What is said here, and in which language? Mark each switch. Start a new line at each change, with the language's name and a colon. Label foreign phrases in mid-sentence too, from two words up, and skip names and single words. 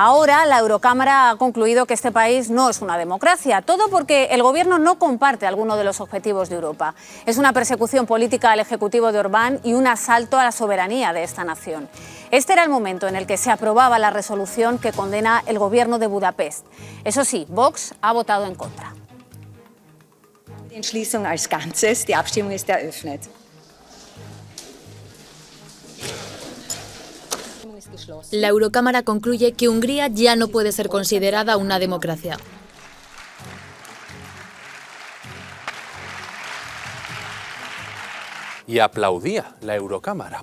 Spanish: Ahora la Eurocámara ha concluido que este país no es una democracia, todo porque el gobierno no comparte alguno de los objetivos de Europa. Es una persecución política al ejecutivo de Orbán y un asalto a la soberanía de esta nación. Este era el momento en el que se aprobaba la resolución que condena el gobierno de Budapest. Eso sí, Vox ha votado en contra.
German: Die Entschließung als Ganzes, die Abstimmung ist eröffnet.
Spanish: La Eurocámara concluye que Hungría ya no puede ser considerada una democracia. Y aplaudía la Eurocámara.